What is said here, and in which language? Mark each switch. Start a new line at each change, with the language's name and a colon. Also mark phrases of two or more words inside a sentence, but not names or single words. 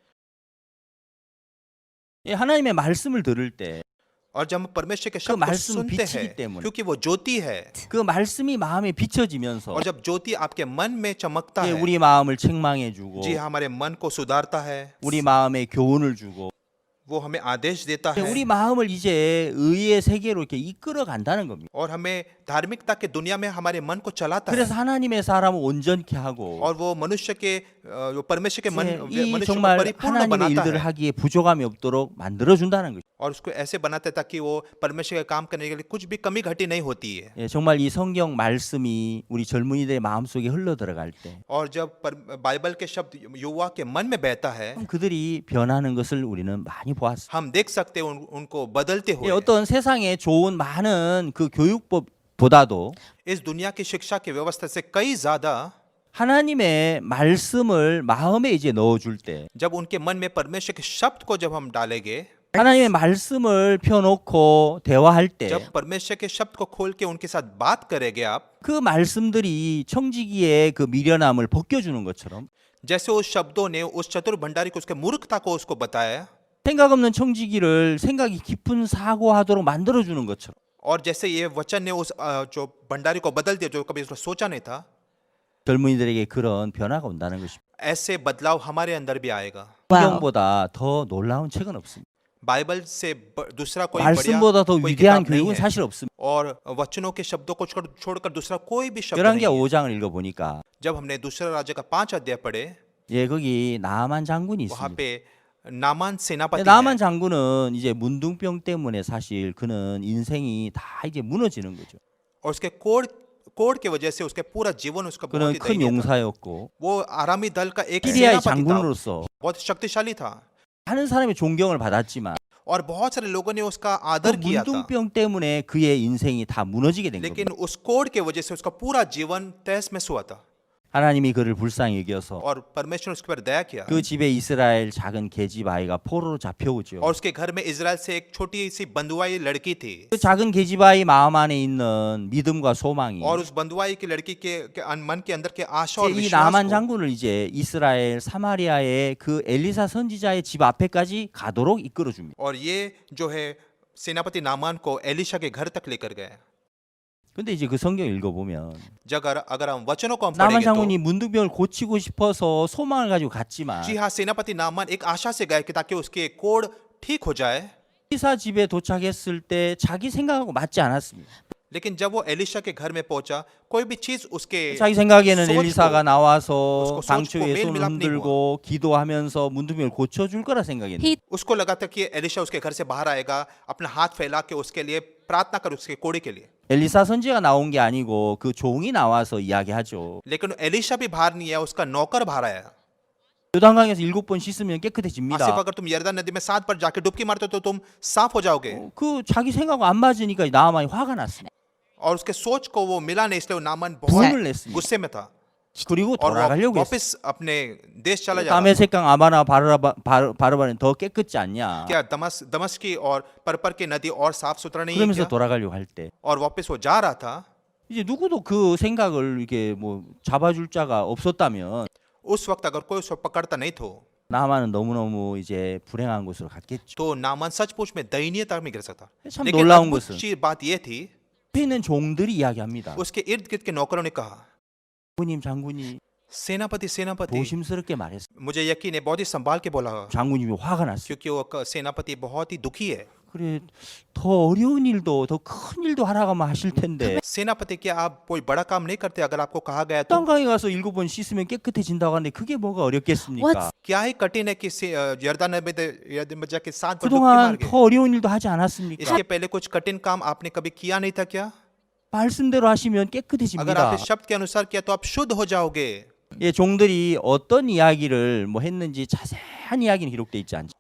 Korean: 예, 하나님의 말씀을 들을 때 그
Hindi: और जब हम परमेश्वर के शब्द को
Korean: 말씀은
Hindi: सुनते
Korean: 빛이기
Hindi: हैं
Korean: 때문에
Hindi: क्योंकि वो ज्योति है,
Korean: 말씀이 마음에 비춰지면서
Hindi: और जब ज्योति आपके मन में चमकता
Korean: 예,
Hindi: है,
Korean: 우리 마음을 책망해 주고
Hindi: जी हमारे मन को सुधारता है,
Korean: 우리 마음에 교훈을 주고
Hindi: वो हमें आदेश देता है
Korean: 우리 마음을 이제 의의 세계로 이렇게 이끌어 간다는 겁니다.
Hindi: और हमें धार्मिकता के दुनिया में हमारे मन को चलाता है।
Korean: 그래서 하나님의 사람을 온전케 하고
Hindi: और वो मनुष्य के परमेश्वर के मन
Korean: 이
Hindi: मनुष्य को
Korean: 정말
Hindi: परिपूर्ण
Korean: 하나님의
Hindi: बनाता
Korean: 일들을
Hindi: है
Korean: 하기에 부족함이 없도록 만들어 준다는 거죠.
Hindi: और उसको ऐसे बनाता है ताकि वो परमेश्वर का काम करने के लिए कुछ भी कमी घटी नहीं होती है।
Korean: 예, 정말 이 성경 말씀이 우리 젊은이들의 마음속에 흘러 들어갈 때
Hindi: और जब बाइबल के शब्द युवा के मन में बहता है,
Korean: 그들이 변하는 것을 우리는 많이 보았어요.
Hindi: हम देख सकते हैं उनको बदलते
Korean: 예,
Hindi: हुए।
Korean: 어떤 세상에 좋은 많은 그 교육법보다도
Hindi: इस दुनिया की शिक्षा की व्यवस्था से कई ज्यादा
Korean: 하나님의 말씀을 마음에 이제 넣어줄 때
Hindi: जब उनके मन में परमेश्वर के शब्द को जब हम डालेंगे
Korean: 하나님의 말씀을 펴놓고 대화할 때
Hindi: जब परमेश्वर के शब्द को खोल के उनके साथ बात करेंगे आप,
Korean: 그 말씀들이 청지기의 그 미련함을 벗겨주는 것처럼
Hindi: जैसे उस शब्दों ने उस चतुर भंडारी को उसके मूर्खता को उसको बताया,
Korean: 생각 없는 청지기를 생각이 깊은 사고하도록 만들어주는 것처럼
Hindi: और जैसे ये वचन ने उस जो भंडारी को बदल दिया जो कभी उसने सोचा नहीं था,
Korean: 젊은이들에게 그런 변화가 온다는 것입니다.
Hindi: ऐसे बदलाव हमारे अंदर भी आएगा।
Korean: 성경보다 더 놀라운 책은 없습니다.
Hindi: बाइबल से दूसरा कोई बढ़िया
Korean: 말씀보다 더
Hindi: कोई
Korean: 위대한
Hindi: किताब नहीं
Korean: 교육은
Hindi: है,
Korean: 사실 없습니다.
Hindi: और वचनों के शब्दों को छोड़कर दूसरा कोई भी शब्द
Korean: 열왕기하
Hindi: नहीं है।
Korean: 5장을 읽어보니까
Hindi: जब हमने दूसरा राज्य का 5 अध्याय पढ़े,
Korean: 예, 거기 나만 장군이
Hindi: वहाँ
Korean: 있습니다.
Hindi: पे नामान सेनापति
Korean: 나만
Hindi: है,
Korean: 장군은 이제 문둥병 때문에 사실 그는 인생이 다 이제 무너지는 거죠.
Hindi: और उसके कोड़ के वजह से उसके पूरा जीवन उसका बहुत
Korean: 그는
Hindi: ही
Korean: 큰
Hindi: दयनीय था।
Korean: 용사였고
Hindi: वो आरामी दल का एक
Korean: 시리아의
Hindi: सेनापति था,
Korean: 장군으로서
Hindi: बहुत शक्तिशाली था,
Korean: 많은 사람의 존경을 받았지만
Hindi: और बहुत सारे लोगों ने उसका
Korean: 그
Hindi: आदर किया था,
Korean: 문둥병 때문에 그의 인생이 다 무너지게 된
Hindi: लेकिन
Korean: 겁니다.
Hindi: उस कोड़ के वजह से उसका पूरा जीवन तहस में हुआ था,
Korean: 하나님이 그를 불쌍히 여겨서
Hindi: और परमेश्वर ने उसके पर दया किया,
Korean: 그 집에 이스라엘 작은 계집 아이가 포로로 잡혀오죠.
Hindi: और उसके घर में इजराइल से एक छोटी सी बंधुआई लड़की थी,
Korean: 그 작은 계집 아이 마음 안에 있는 믿음과 소망이
Hindi: और उस बंधुआई की लड़की के मन के अंदर के आशा और
Korean: 이
Hindi: विश्वास
Korean: 나만
Hindi: को,
Korean: 장군을 이제 이스라엘 사마리아의 그 엘리사 선지자의 집 앞에까지 가도록 이끌어 줍니다.
Hindi: और ये जो है सेनापति नामान को एलिशा के घर तक लेकर गए।
Korean: 근데 이제 그 성경 읽어보면
Hindi: अगर हम वचनों को हम
Korean: 나만
Hindi: पढ़ेंगे
Korean: 장군이 문둥병을 고치고 싶어서 소망을 가지고 갔지만
Hindi: तो जी हाँ, सेनापति नामान एक आशा से गए कि ताकि उसके कोड़ ठीक हो जाए,
Korean: 엘리사 집에 도착했을 때 자기 생각하고 맞지 않았습니다.
Hindi: लेकिन जब वो एलिशा के घर में पहुंचा, कोई भी चीज उसके
Korean: 자기 생각에는 소치고, 엘리사가 나와서
Hindi: उसको
Korean: 상처에 소치고 손을
Hindi: मेल-मिलाप नहीं
Korean: 흔들고 기도하면서 문둥병을 고쳐줄 거라 생각했는데
English: He
Hindi: उसको लगा था कि एलिशा उसके घर से बाहर आएगा, अपना हाथ फैला के उसके लिए प्रार्थना कर, उसके कोड़े के लिए।
Korean: 엘리사 선지가 나온 게 아니고 그 종이 나와서 이야기하죠.
Hindi: लेकिन एलिशा भी बाहर नहीं आया, उसका नौकर बाहर आया।
Korean: 요단강에서 7번 씻으면 आसिफ 깨끗해집니다.
Hindi: अगर तुम यरदन नदी में 7 बार जाके डुबकी मारते हो तो तुम साफ हो जाओगे।
Korean: 그 자기 생각하고 안 맞으니까 나아만이 화가 났습니다.
Hindi: और उसके सोच को वो मिला नहीं, इसलिए वो नामान
Korean: 분을
Hindi: बहुत
Korean: 냈습니다.
Hindi: गुस्से में था
Korean: 그리고
Hindi: और वो
Korean: 돌아가려고 했어요.
Hindi: वापस अपने देश चला जा रहा था।
Korean: 다메섹강 아바나 바르바는 더 깨끗지 않냐?
Hindi: क्या दमस्क की और परपर की नदी और साफ सुथरा नहीं है
Korean: 그러면서
Hindi: क्या?
Korean: 돌아가려고 할 때
Hindi: और वापस वो जा रहा था।
Korean: 이제 누구도 그 생각을 이게 뭐 잡아줄 자가 없었다면
Hindi: उस वक्त अगर कोई उसको पकड़ता नहीं था
Korean: 나만은 너무너무 이제 불행한 곳으로 갔겠죠.
Hindi: तो नामान सचमुच में दयनीयता में गिर सकता।
Korean: 참
Hindi: लेकिन
Korean: 놀라운
Hindi: अद्भुत
Korean: 것은
Hindi: चीज बात ये थी,
Korean: 옆에 있는 종들이 이야기합니다.
Hindi: उसके इर्द गिर्द के नौकरों ने कहा,
Korean: 장군이
Hindi: सेनापति
Korean: 조심스럽게 말했어요.
Hindi: मुझे यकीन है बहुत ही संभाल के बोला,
Korean: 장군님이 화가 났어요.
Hindi: क्योंकि वो सेनापति बहुत ही दुखी है।
Korean: 그래 더 어려운 일도 더 큰 일도 하라고 하면 하실 텐데
Hindi: सेनापति, क्या आप कोई बड़ा काम नहीं करते? अगर आपको कहा गया तो
Korean: 땅강에 가서 7번 씻으면 깨끗해진다고 하는데 그게 뭐가 어렵겠습니까?
English: What's-
Hindi: क्या ही कठिन है कि यरदन में जाके 7 बार डुबकी
Korean: 그동안
Hindi: मार गए।
Korean: 더 어려운 일도 하지 않았습니까?
Hindi: इसके पहले कुछ कठिन काम आपने कभी किया नहीं था क्या?
Korean: 말씀대로 하시면
Hindi: अगर आप
Korean: 깨끗해집니다.
Hindi: इस शब्द के अनुसार किया तो आप शुद्ध हो जाओगे।
Korean: 예, 종들이 어떤 이야기를 뭐 했는지 자세한 이야기는 기록돼 있지 않죠.